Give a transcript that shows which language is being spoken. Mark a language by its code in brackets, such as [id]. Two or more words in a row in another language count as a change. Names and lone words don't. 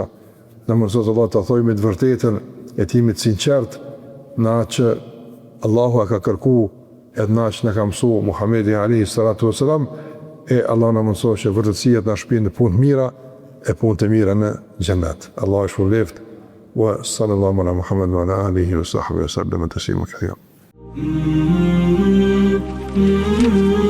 [sq] Na mëson Allah të thojmë të vërtetën e timit sinqert, në atë që Allahu ka kërkuar edhe na që na ka mësuar Muhamedi [ar] عليه الصلاة والسلام, [sq] e Allah na mëson që vërtetësia të na shpin në punë të mira e punë të mira në xhenet. Allahu e shpëlbeft. [ar] وصلى الله على محمد وعلى آله وصحبه وسلم تسليما كثيرا.